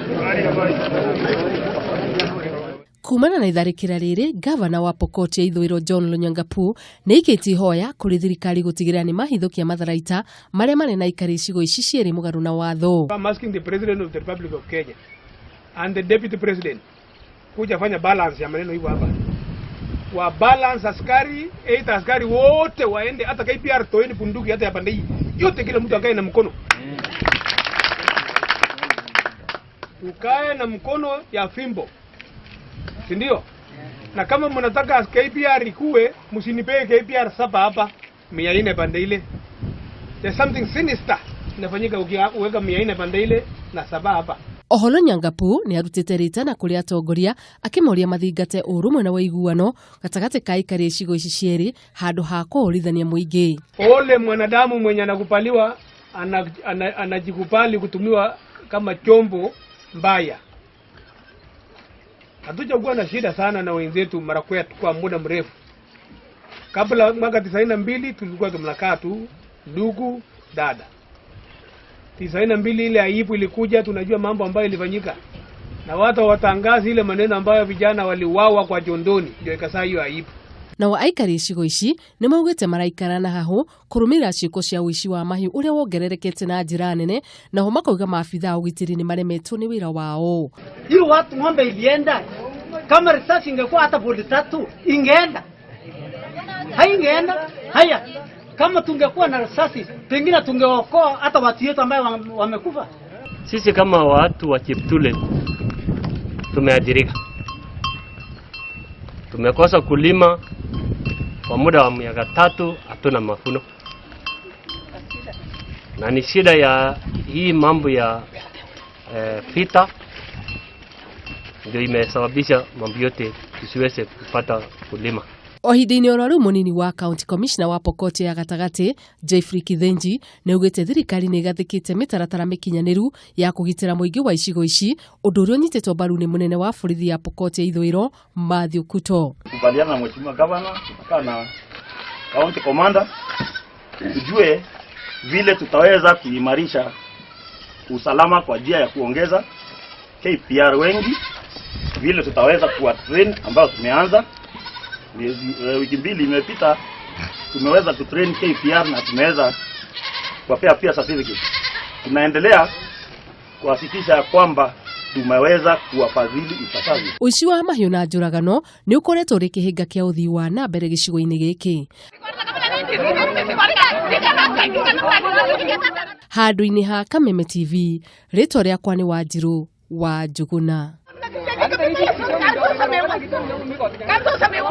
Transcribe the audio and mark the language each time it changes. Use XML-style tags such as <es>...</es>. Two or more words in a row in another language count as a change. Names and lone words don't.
<ki>Kumana na itharikira riri, gavana wa Pokot ya Ithũĩro John Lonyangapuo nĩ aikĩtie ihoya kũrĩ thirikari gũtigĩrĩra nĩ mahithũkia matharaita marĩa marĩ na ikari icigo ici cierĩ mũgarũ na watho.</ki> <en>I'm asking the President of the Republic of Kenya and the Deputy President</en> <sw>kuja fanya balance ya maneno hiyo hapa. Wa balance askari, 8 askari wote waende, hata KPR toeni bunduki hata ya pande hii. Yote kila mtu akae na mkono. Ukae na mkono ya fimbo. Si ndio? Na kama mnataka KPR ikuwe, msinipee KPR 7 hapa, 400 pande ile.</sw> <en>There's something sinister</en> <sw>inafanyika ukiweka 400 pande ile na 7 hapa.</sw> <ki>Oho Lonyangapuo nĩ arutĩte ritana kũrĩ atongoria akĩmoria mathingate ũrũmwe na ũiguano gatagatĩ ka aikari icigo ici cierĩ handũ ha kũhũrithania mũingĩ.</ki> <sw>Ole mwanadamu mwenye anakupaliwa anajikubali kutumiwa kama chombo mbaya. Hatujakuwa na shida sana na wenzetu Marakwet kwa muda mrefu. Kabla mwaka 92 tulikuwa tumnakaa tu ndugu dada. 92 ile aibu ilikuja, tunajua mambo ambayo ilifanyika. Na watu watangaza ile maneno ambayo vijana waliuawa kwa Jondoni, ndio ikasaa hiyo aibu.</sw> <ki>Na wa aikari icigo ici nĩ maugĩte maraikarana hahu kũrũmĩrĩra ciĩko cia ũici wa mahiũ ũrĩa wongererekete na njĩra nene, naho makauga maabitha ũgitĩri nĩ maremetwo nĩ wĩra wao.</ki> <sw>Hiyo watu ng'ombe ilienda, kama risasi ingekuwa hata bodi 3 ingeenda. Haingeenda. Haya, kama tungekuwa na risasi pengine tungeokoa hata watu wetu ambao wamekufa. Sisi kama watu wa Cheptule tumeathirika. Tumekosa kulima kwa muda wa miaka 3, hatuna mavuno. Na ni shida ya hii mambo ya vita ndio imesababisha mambo yote tusiweze kupata kulima.</sw> <ki>Ohidini oraru munini wa County Commissioner wa Pokot ya gatagatĩ Jeffrey Kithenji nĩ ugĩte thirikari nĩ igathĩkĩte mĩtaratara mĩkinyanĩru ya kũgitĩra mũingĩ wa icigo ici, ũndũ ũrĩa ũnyitĩtwo mbaru nĩ mũnene wa borithi ya Pokot ya Ithũĩro Matthew Kuto.</ki> <sw>Kubaliana na mheshimiwa governor na county commander tujue vile tutaweza kuimarisha usalama kwa njia ya kuongeza KPR wengi, vile tutaweza kuwa train ambao tumeanza wiki 2 imepita, tumeweza kutrain KPR na tumeweza kuwapea pia certificate. Tunaendelea kuhakikisha kwamba tumeweza kuwafadhili ipasavyo.</sw> <ki>Ũici wa mahiũ na njũragano nĩ ũkoretwo ũrĩ kĩhĩnga kĩa ũthii wa na mbere gĩcigo-inĩ gĩkĩ. Handũ-inĩ ha Kameme TV, rĩtwa rĩakwa nĩ Wanjirũ wa Njuguna.</ki>